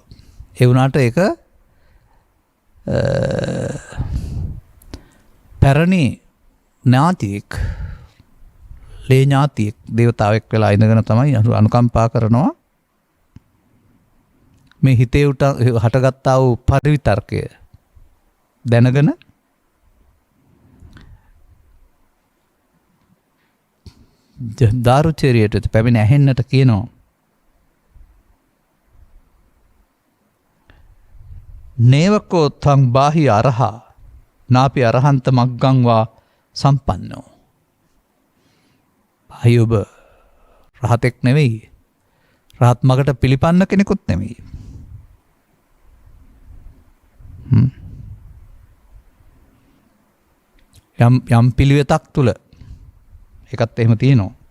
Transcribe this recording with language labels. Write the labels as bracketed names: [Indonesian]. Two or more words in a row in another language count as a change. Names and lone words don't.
[Sinhala] ඒ වුණාට ඒක පැරණි ඥාතියෙක් ලේ ඥාතියෙක් දේවතාවෙක් වෙලා ඉඳගෙන තමයි අනුකම්පා කරනවා මේ හිතේ උට හටගත්තා වූ පරිවිතර්කය දැනගෙන දාරුචේරියට පැමිණ ඇහෙන්නට කියනවා. [Pali] නේවකෝ තං බාහි අරහා නාපි අරහන්ත මග්ගංවා සම්පන්නෝ. [Sinhala] බාහි ඔබ රහතෙක් නෙවෙයි. රහත් මගට පිළිපන්න කෙනෙකුත් නෙවෙයි. යම් පිළිවෙතක් තුළ එකත් එහෙම තියෙනවා.